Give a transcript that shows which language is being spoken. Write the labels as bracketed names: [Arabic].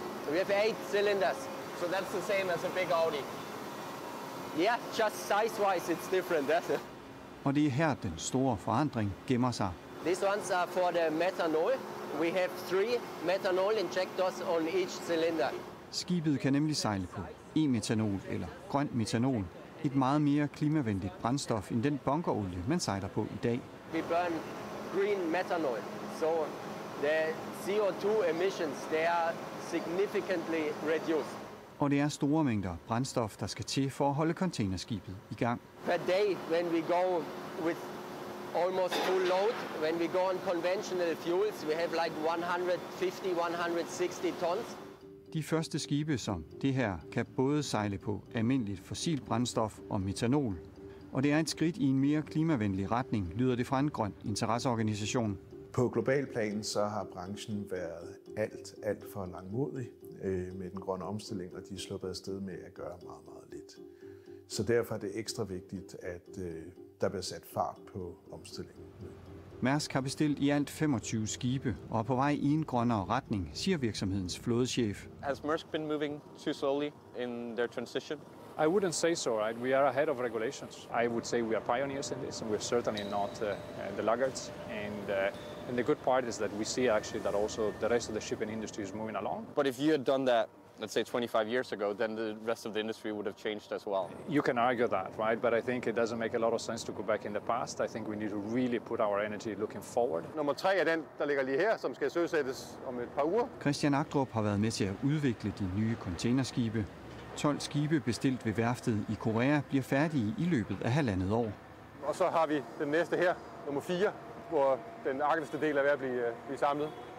[English] So we have 8 cylinders, so that's the same as a big Audi. Yeah, just size-wise it's different, that's it. [Danish] Og det er her, den store forandring gemmer sig. [English] These ones are for the methanol. We have 3 methanol injectors on each cylinder. [Danish] Skibet kan nemlig sejle på e-metanol eller grøn metanol. Et meget mere klimavenligt brændstof end den bunkerolie, man sejler på i dag. [English] We burn green methanol, so the CO2 emissions, they are significantly reduced. [Danish] Og det er store mængder brændstof, der skal til for at holde containerskibet i gang. [English] Per day, when we go with almost full load, when we go on conventional fuels, we have like 150-160 tons. [Danish] De første skibe som det her kan både sejle på almindeligt fossilt brændstof og metanol. Og det er et skridt i en mere klimavenlig retning, lyder det fra en grøn interesseorganisation. På global plan så har branchen været alt for langmodig med den grønne omstilling, og de er sluppet afsted med at gøre meget, meget lidt. Så derfor er det ekstra vigtigt, at der bliver sat fart på omstillingen. Mærsk har bestilt i alt 25 skibe og er på vej i en grønnere retning, siger virksomhedens flådechef. [English] Has Maersk been moving too slowly in their transition? I wouldn't say so, right? We are ahead of regulations. I would say we are pioneers in this, and we're certainly not the laggards. And the good part is that we see actually that also the rest of the shipping industry is moving along. But if you had done that, let's say 25 years ago, then the rest of the industry would have changed as well. You can argue that, right? But I think it doesn't make a lot of sense to go back in the past. I think we need to really put our energy looking forward. [Danish] Nummer 3 er den, der ligger lige her, som skal søsættes om et par uger. Christian Agdrup har været med til at udvikle de nye containerskibe. 12 skibe bestilt ved værftet i Korea bliver færdige i løbet af 1,5 år. Og så har vi den næste her, nummer 4, hvor den agterste del er ved at blive samlet.